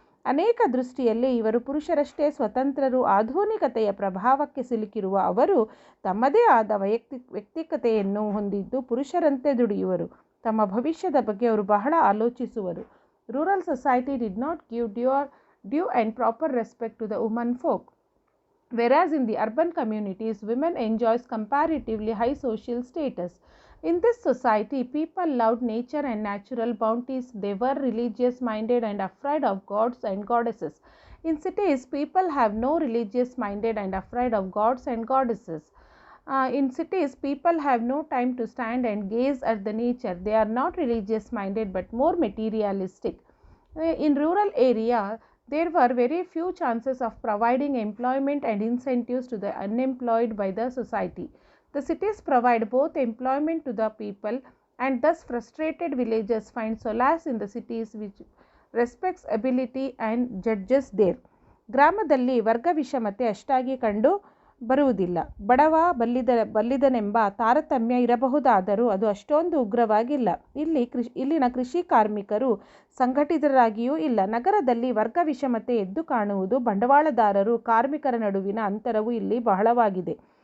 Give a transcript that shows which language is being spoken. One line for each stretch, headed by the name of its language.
Kannada: ಅನೇಕ ದೃಷ್ಟಿಯಲ್ಲಿ ಇವರು ಪುರುಷರಷ್ಟೇ ಸ್ವತಂತ್ರರು. ಆಧುನಿಕತೆಯ ಪ್ರಭಾವಕ್ಕೆ ಸಿಲುಕಿರುವ ಅವರು ತಮ್ಮದೇ ಆದ ವ್ಯಕ್ತಿಕತೆಯನ್ನು ಹೊಂದಿದ್ದು ಪುರುಷರಂತೆ ದುಡಿಯುವರು. ತಮ್ಮ ಭವಿಷ್ಯದ ಬಗ್ಗೆ ಅವರು ಬಹಳ ಆಲೋಚಿಸುವರು.
English: Rural society did not give due and proper respect to the woman folk. Whereas in the urban communities, women enjoys comparatively high social status. In this society, people loved nature and natural bounties. They were religious minded and afraid of gods and goddesses. In cities, people have no religious minded and afraid of gods and goddesses. In cities, people have no time to stand and gaze at the nature. They are not religious minded but more materialistic. In rural area, there were very few chances of providing employment and incentives to the unemployed by the society. The cities provide both employment to the people, and thus frustrated villagers find solace in the cities which respects ability and judges there.
Kannada: ಗ್ರಾಮದಲ್ಲಿ ವರ್ಗ ವಿಷಮತೆ ಅಷ್ಟಾಗಿ ಕಂಡು ಬರುವುದಿಲ್ಲ. ಬಡವ ಬಲ್ಲಿದನೆಂಬ ತಾರತಮ್ಯ ಇರಬಹುದಾದರೂ ಅದು ಅಷ್ಟೊಂದು ಉಗ್ರವಾಗಿಲ್ಲ. ಇಲ್ಲಿನ ಕೃಷಿ ಕಾರ್ಮಿಕರು ಸಂಘಟಿತರಾಗಿಯೂ ಇಲ್ಲ. ನಗರದಲ್ಲಿ ವರ್ಗ ವಿಷಮತೆ ಎದ್ದು ಕಾಣುವುದು. ಬಂಡವಾಳದಾರರು ಕಾರ್ಮಿಕರ ನಡುವಿನ ಅಂತರವು ಇಲ್ಲಿ ಬಹಳವಾಗಿದೆ.